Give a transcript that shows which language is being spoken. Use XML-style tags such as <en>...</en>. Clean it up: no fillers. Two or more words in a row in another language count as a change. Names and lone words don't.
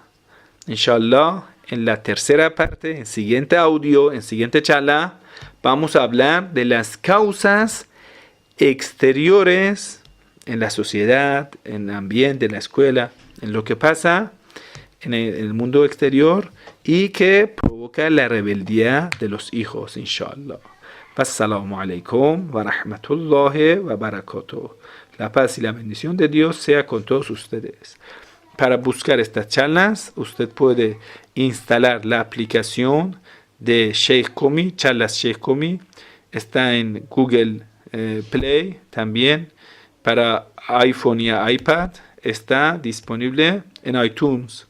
<es>Inshallah, en la tercera parte, en siguiente audio, en siguiente charla, vamos a hablar de las causas exteriores en la sociedad, en el ambiente, en la escuela, en lo que pasa en el mundo exterior y que provoca la rebeldía de los hijos, inshallah.</es> <ar>السلام عليكم ورحمة الله وبركاته.</ar> <es>La paz y la bendición de Dios sea con todos ustedes. Para buscar estas charlas, usted puede instalar la aplicación de Sheikh Komi, charlas Sheikh Komi. Está en Google Play también. Para iPhone y iPad está disponible en iTunes.</es>